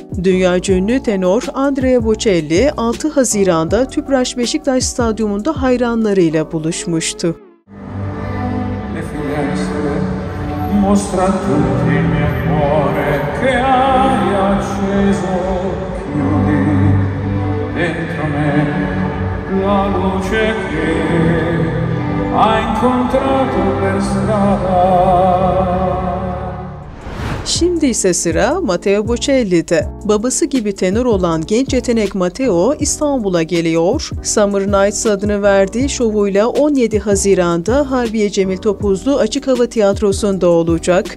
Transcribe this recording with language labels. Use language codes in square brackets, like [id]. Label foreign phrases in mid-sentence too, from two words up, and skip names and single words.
[tr] Dünyaca ünlü tenor Andrea Bocelli 6 Haziran'da Tüpraş Beşiktaş Stadyumunda hayranlarıyla buluşmuştu. [it] Mostra tutti il mio cuore che hai acceso, chiudi dentro me la luce che hai incontrato per strada. [tr] Şimdi ise sıra Matteo Bocelli'de. Babası gibi tenor olan genç yetenek Matteo İstanbul'a geliyor. Summer Nights adını verdiği şovuyla 17 Haziran'da Harbiye Cemil Topuzlu Açık Hava Tiyatrosu'nda olacak.